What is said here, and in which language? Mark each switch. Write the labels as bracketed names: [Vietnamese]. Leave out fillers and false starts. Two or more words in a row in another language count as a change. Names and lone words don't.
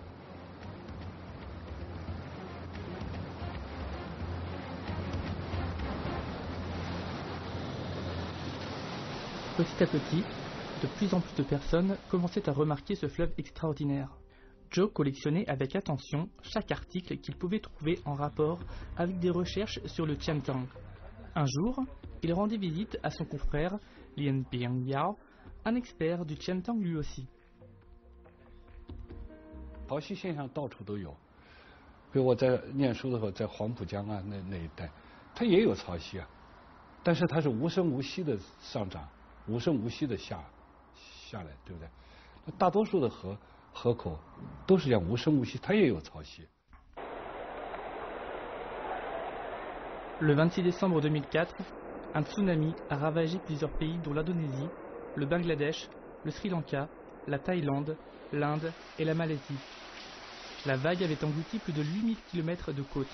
[French] Petit à petit, de plus en plus de personnes commençaient à remarquer ce fleuve extraordinaire. Joe collectionnait avec attention chaque article qu'il pouvait trouver en rapport avec des recherches sur le Qiantang. Un jour, il rendit visite à son confrère Lien Ping Yao, un expert du Qiantang lui aussi. [Chinese] 潮汐现象到处都有，比如我在念书的时候，在黄浦江啊那一带，它也有潮汐啊，但是它是无声无息的上涨，无声无息的下来，对不对？那大多数的河口都是这样无声无息，它也有潮汐。 [French] Le 26 décembre 2004, un tsunami a ravagé plusieurs pays dont l'Indonésie, le Bangladesh, le Sri Lanka, la Thaïlande, l'Inde et la Malaisie. La vague avait englouti plus de 8000 km de côte.